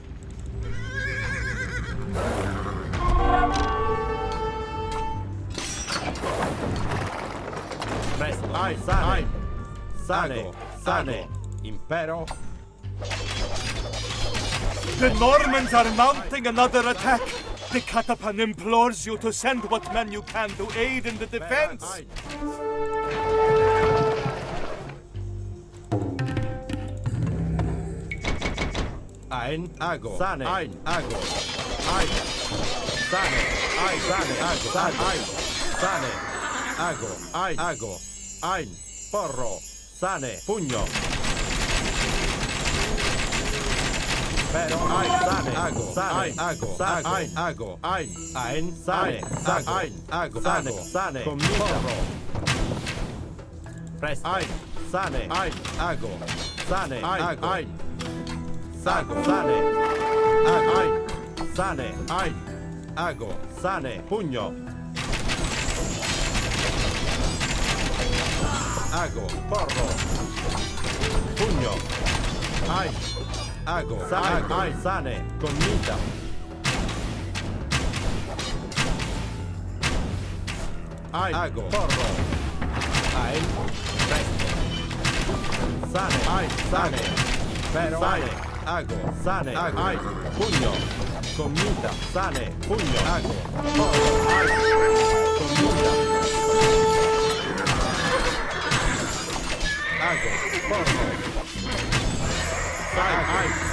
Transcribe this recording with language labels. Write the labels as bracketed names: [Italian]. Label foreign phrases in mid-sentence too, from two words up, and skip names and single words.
[Latin] Presto, sane, sane, sane, impero. [English] The Normans are mounting another attack. The Catapan implores you to send what men you can to aid in the defense. [Latin] Ein, ago, sane, ein, ago, ein, sane, ein, sane, ago, sane, ein, sane, ago, ein, ago, ein, porro, sane, pugno. Pero, ein, sane, ago, sane, ago, ein, ago, ein, sane, ein, ago, sane, porro. Presto, ein, sane, ein, ago, sane, ago, ein. Sago, sane, ai, sane, ai, ago, sane, pugno. Ago, porro, pugno, ai, ago, sane, ai, sane, commita. Ai, ago, porro, ai, presto. Sane, ai, sane, pero, sane. Ago, sane, ai, pugno, commita, sane, pugno, ago, porro, ai, commita. Ago, porro, sane, ai.